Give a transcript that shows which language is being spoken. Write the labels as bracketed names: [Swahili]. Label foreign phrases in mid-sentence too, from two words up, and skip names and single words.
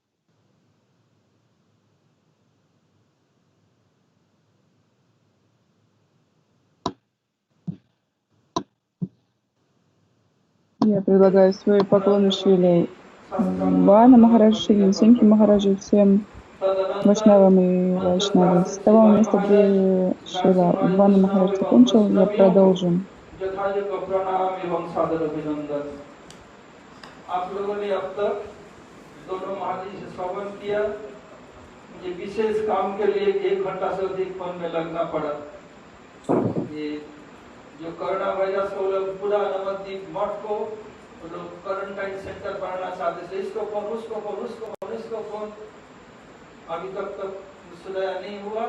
[Russian] Я предлагаю свои поклоны Шриле Вана Махараджи, Шри Синхи Махараджи, всем Вайшнавам и Вайшнавам. С того места, где Шрила Вана Махарадж закончил, я продолжу. [Hindi] आप लोगों ने अब तक दोनों महाराज से श्रवण किया। मुझे विशेष काम के लिए 1 घंटा से अधिक फोन में लगना पड़ा। ये जो कोरोना वायरस को लोग पूरा नवद्वीप मठ को लोग [English] quarantine center [Hindi] बनाना चाहते थे, इसको फोन उसको फोन उसको फोन इसको फोन, अभी तक सुधार नहीं हुआ।